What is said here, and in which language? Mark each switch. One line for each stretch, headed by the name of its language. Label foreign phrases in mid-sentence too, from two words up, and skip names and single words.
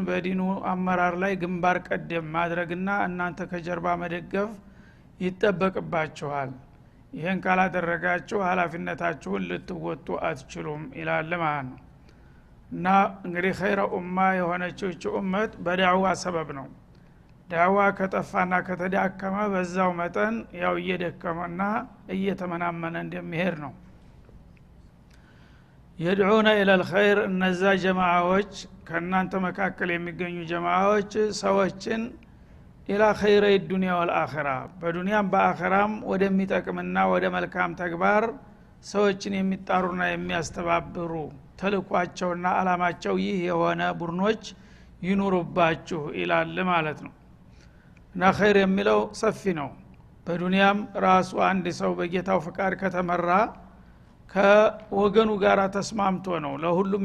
Amharic: በዲኑ አመራር ላይ ግንባር ቀደም ማድረግና እናንተ ከጀርባ መደገፍ ይጠበቅባችኋል። ይሄን ካላደረጋችሁ ኃላፊነታችሁን ልትወጡ አትችሉም ይላል ማለት ነው። እና እንግዲህ
Arabic: خير أمة
Amharic: የሆነችው ኡመት በዳዕዋ ሰበብ ነው። ዳዕዋ ከጠፋና ከተዳከመ በዛው መጠን ያው እየደከመና እየተመናመነ እንደሚሄድ ነው።
Arabic: يدعون إلى الخير
Amharic: እነዛ ጀማዓዎች ከናንተ መካከል የሚገኙ ጀማዓዎች ሰዎችን
Arabic: إلى خير الدنيا والآخرة
Amharic: በዱንያም በአኺራም ወደሚጠቅምና ወደ መልካም ተግባር ሰዎችን የሚጣሩና የሚያስተባብሩ ተልኳቸውና አላማቸው ይህ የሆነ ቡድኖች ይኑሩባችሁ ይላል ማለት ነው። እና ኸይር የሚለው ሰፊ ነው። በዱንያም ራሱ አንድ ሰው በጌታው ፍቃድ ከተመራ ከወገኑ ጋር ተስማምቶ ነው ለሁሉም